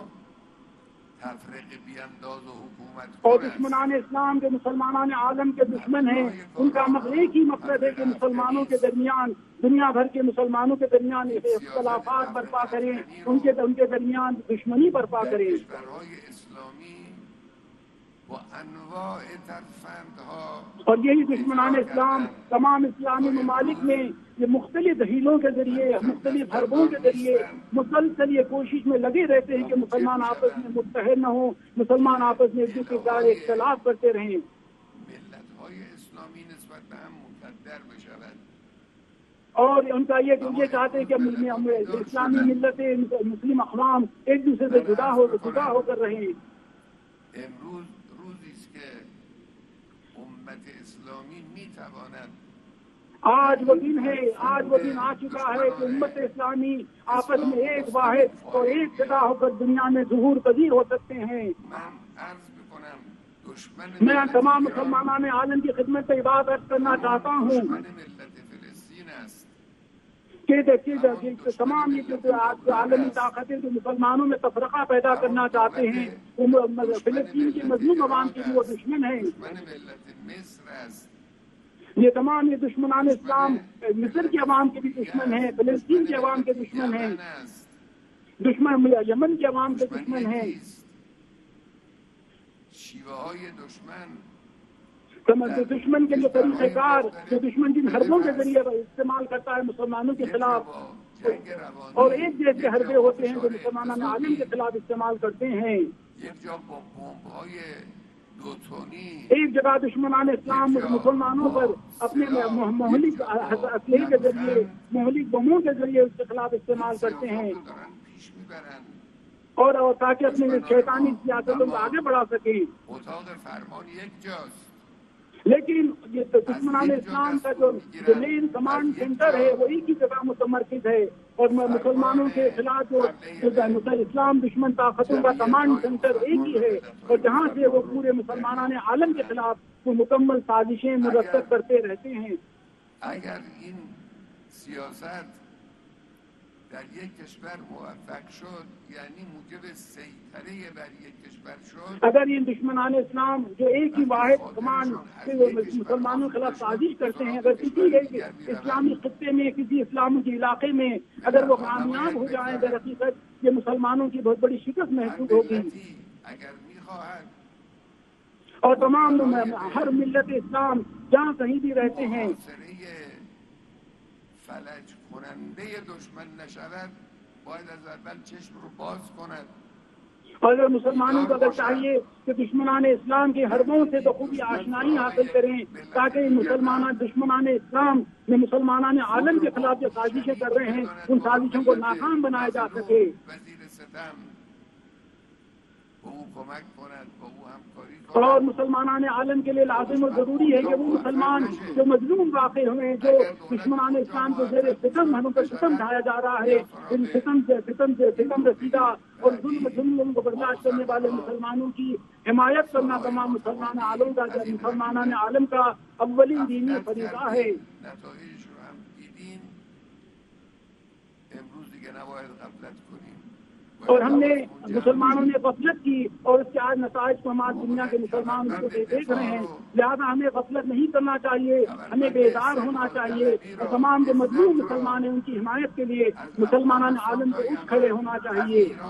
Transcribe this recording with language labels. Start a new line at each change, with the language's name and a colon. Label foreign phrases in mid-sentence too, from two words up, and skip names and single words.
Persian: تفریق بیانداز و حکومت
Urdu: اور دشمنان اسلام جو مسلمانان عالم کے دشمن ہیں ان کا ایک ہی مقصد ہے کہ مسلمانوں کے درمیان دنیا بھر کے مسلمانوں کے درمیان اختلافات برپا کریں ان کے درمیان دشمنی برپا کریں.
Persian: کشورهای اسلامی و انواع ترفندها
Urdu: اور یہی دشمنان اسلام تمام اسلامی ممالک میں یہ مختلف دہیلوں کے ذریعے مختلف حربوں کے ذریعے مسلسل یہ کوشش میں لگے رہتے ہیں کہ مسلمان آپس میں متحد نہ ہوں مسلمان آپس میں ایک دوسرے کا اختلاف کرتے رہیں.
Persian: ملت‌های اسلامی نسبت به هم مکدر بشود.
Urdu: اور ان کا یہ چاہتے ہیں کہ اسلامی ملتیں مسلم اقوام ایک دوسرے سے جدا ہو کر رہیں.
Persian: امروز روزی است که امت اسلامی میتواند
Urdu: آج وہ دن آ چکا ہے کہ امت اسلامی آپس میں ایک واحد اور ایک جگہ ہو کر دنیا میں ظہور پذیر ہو سکتے ہیں.
Persian: من عرض میکنم دشمن
Urdu: میں تمام مسلمانان عالم کی خدمت سے بات عرض کرنا چاہتا ہوں
Persian: دشمن ملت فلسطین است.
Urdu: کہ تمام یہ جو عالمی طاقتیں جو مسلمانوں میں تفرقہ پیدا کرنا چاہتے ہیں وہ فلسطین کے مظلوم عوام کے لیے وہ دشمن ہیں.
Persian: دشمن ملت مصر است.
Urdu: یہ تمام یہ دشمنان اسلام مصر کے عوام کے بھی دشمن ہیں فلسطین کے عوام کے دشمن ہیں دشمن یمن کے عوام کے دشمن ہیں.
Persian: شیوه‌های دشمن
Urdu: دشمن کے جو طریقہ کار جو دشمن جن حربوں کے ذریعے استعمال کرتا ہے مسلمانوں کے خلاف اور ایک جیسے حربے ہوتے ہیں جو مسلمانان عالم کے خلاف استعمال کرتے ہیں.
Persian: یک جا با بمب‌های دوتونی
Urdu: ایک جگہ دشمنان اسلام مسلمانوں پر اپنے مہلک اسلحے کے ذریعے مہلک بموں کے ذریعے اس کے خلاف استعمال کرتے ہیں
Persian: دارن پیش میبرن
Urdu: اور تاکہ اپنے شیطانی سیاستوں کو آگے بڑھا سکیں.
Persian: اتاق فرمان یک جاست.
Urdu: لیکن یہ دشمنان اسلام کا جو
English: main command center
Urdu: ہے وہ ایک ہی جگہ متمرکز ہے اور مسلمانوں کے خلاف جو اسلام دشمن طاقتوں کا
English: command center
Urdu: ایک ہی ہے اور جہاں سے وہ پورے مسلمانان عالم کے خلاف وہ مکمل سازشیں مرتب کرتے رہتے ہیں.
Persian: اگر این سیاست در یک کشور موفق شد، یعنی موجب سیطره بر یک کشور شد.
Urdu: اگر یہ دشمنان اسلام جو ایک ہی واحد کمان مسلمانوں کے خلاف سازش کرتے ہیں، اگر کسی ایک اسلامی خطے میں، کسی اسلامی کے علاقے میں اگر وہ کامیاب ہو جائیں، در حقیقت یہ مسلمانوں کی بہت بڑی شکست محسوس ہوگی.
Persian: اگر میخواہد
Urdu: اور تمام ہر ملت اسلام جہاں کہیں بھی رہتے ہیں،
Persian: فلج کننده دشمن نشود، باید از اول چشم رو باز کند.
Urdu: اور اگر مسلمانوں کو اگر چاہیے کہ دشمنان اسلام کے حربوں سے بخوبی آشنائی حاصل کریں، تاکہ دشمنان اسلام میں مسلمانان عالم کے خلاف جو سازشیں کر رہے ہیں ان سازشوں کو ناکام بنایا جا سکے.
Persian: وزیر ستم با او کمک کند، با او همکاری کند.
Urdu: اور مسلمانان عالم کے لیے لازم و ضروری ہے کہ وہ مسلمان جو مظلوم واقع ہوئے، جو دشمنان اسلام کے زیر ستم ہم پر ستم ڈھایا جا رہا ہے، ان ستم رسیدہ اور ظلم کو برداشت کرنے والے مسلمانوں کی حمایت کرنا تمام مسلمانان عالم کا اولین دینی فریضہ ہے.
Persian: نتایجش رو هم دیدین. امروز دیگه نباید غفلت کنیم.
Urdu: اور ہم نے مسلمانوں نے غفلت کی اور اس کے آج نتائج کو ہماری دنیا کے مسلمان اس کو دیکھ رہے ہیں. لہذا ہمیں غفلت نہیں کرنا چاہیے، ہمیں بیدار ہونا چاہیے اور تمام جو مظلوم مسلمان ہیں ان کی حمایت کے لیے مسلمانان عالم کو اٹھ کھڑے ہونا چاہیے.